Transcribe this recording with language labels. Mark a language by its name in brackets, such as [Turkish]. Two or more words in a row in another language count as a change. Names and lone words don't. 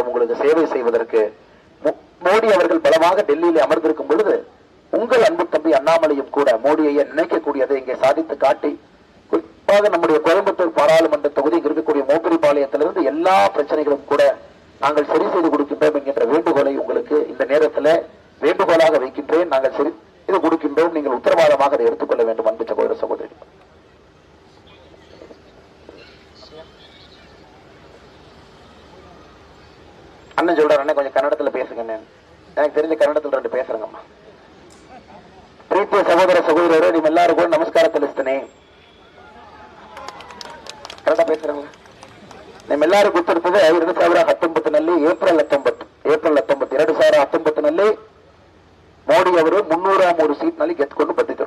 [Tamil] உங்களுக்கு சேவை செய்வதற்கு மோடி அவர்கள் பலமாக டெல்லியிலே அமர்ந்திருக்கும் பொழுது உங்கள் அன்பு தம்பி அண்ணாமலையும் கூட மோடியை நினைக்கக்கூடியதை இங்கே சாதித்து காட்டி, குறிப்பாக நம்முடைய கோயம்புத்தூர் பாராளுமன்ற தொகுதி இருக்கக்கூடிய மோப்பரிபாளையத்திலிருந்து எல்லா பிரச்சனைகளும் கூட நாங்கள் சரி செய்து கொடுக்கின்றோம் என்கின்ற வேண்டுகோளை உங்களுக்கு இந்த நேரத்தில் வேண்டுகோளாக வைக்கின்றேன். நாங்கள் சரி இது கொடுக்கின்றோம். நீங்கள் உத்தரவாதமாக அதை எடுத்துக்கொள்ள வேண்டும். அன்பு சகோதர சகோதரி, அண்ணன் சொல்றாரு, கொஞ்சம் கன்னடத்துல பேசுங்க. எனக்கு தெரிஞ்ச கன்னடத்துல 2 பேசுறேங்கம்மா. [Kannada] ಪ್ರೀತಿಯ ಸಹೋದರ ಸಹೋದರರು, ನಿಮ್ಮೆಲ್ಲರಿಗೂ ನಮಸ್ಕಾರ ತಿಳಿಸ್ತೇನೆ. [Tamil] ಕನ್ನಡ பேசுறாங்க. [Kannada] ನಿಮ್ಮೆಲ್ಲರಿಗೂ ಗೊತ್ತಿರ್ತದೆ 2019 ಏಪ್ರಿಲ್ 19 2019 ಮೋದಿ ಅವರು 303 ಸೀಟ್ನಲ್ಲಿ ಗೆದ್ದುಕೊಂಡು ಬಂದಿದ್ದರು.